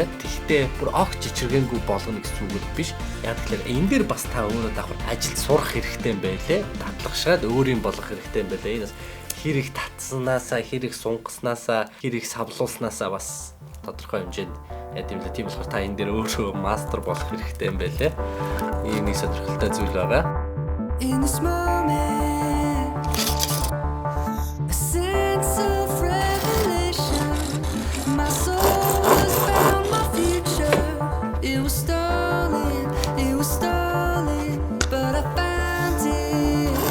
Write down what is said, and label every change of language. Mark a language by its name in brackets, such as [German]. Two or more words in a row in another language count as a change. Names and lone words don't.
[Mongolian] Тэгтээ бүр огт чичиргэнгүй болгоно гэсэн үг биш. Яг тэгэхээр энэ дээр бас та өөрөө давхар ажил сурах хэрэгтэй юм байлээ. Татлагшаад өөрийн болгох хэрэгтэй юм байлээ. Энэ хэрэг татсанаасаа, хэрэг сунгаснаасаа, хэрэг савлуулснаасаа бас тодорхой хэмжээнд ядимлээ. Тийм болохоор та энэ дээр өөрөө мастер болох хэрэгтэй юм байлээ. Ийм нэг сонирхолтой зүйл байгаа. [English] In this moment, a sense of revelation. My soul has found my future. It was stolen, but I found it.